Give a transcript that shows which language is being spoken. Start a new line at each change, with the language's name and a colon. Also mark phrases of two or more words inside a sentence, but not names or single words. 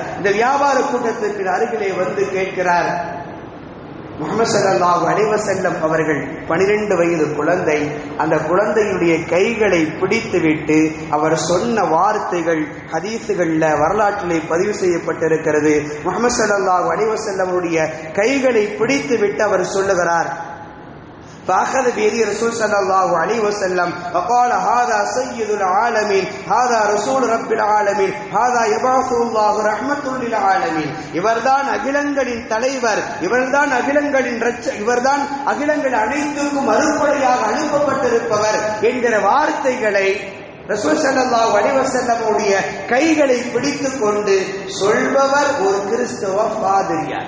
Tamil: இந்த வியாபார கூட்டத்திற்கு அருகிலே வந்து கேட்கிறார், முஹம்மது
Arabic: صلى الله عليه وسلم
Tamil: அவர்கள் 12 வயது குழந்தை, அந்த குழந்தையுடைய கைகளை பிடித்து விட்டு அவர் சொன்ன வார்த்தைகள் ஹதீஸுகள்ல வரலாற்றிலே பதிவு செய்யப்பட்டிருக்கிறது. முஹம்மது
Arabic: صلى الله عليه وسلم
Tamil: அவருடைய கைகளை பிடித்து விட்டு அவர் சொல்லுகிறார்,
Arabic: فأخذ بيدي رسول صلى الله عليه وسلم وقال هذا سيد العالمين هذا رسول رب العالمين هذا يبعث الله رحمة للعالمين.
Tamil: இவர்தான் அகிலங்களின் தலைவர், இவர்தான் அகிலங்களின் இவர்தான் அகிலங்கள் அனைத்துக்கும் அருள்கொடையாக அனுப்பப்பட்டிருப்பவர் என்கிற வார்த்தைகளை
Arabic: رسول صلى الله عليه وسلم
Tamil: உடைய கைகளை பிடித்துக் கொண்டு சொல்பவர் ஒரு கிறிஸ்தவ பாதிரியார்.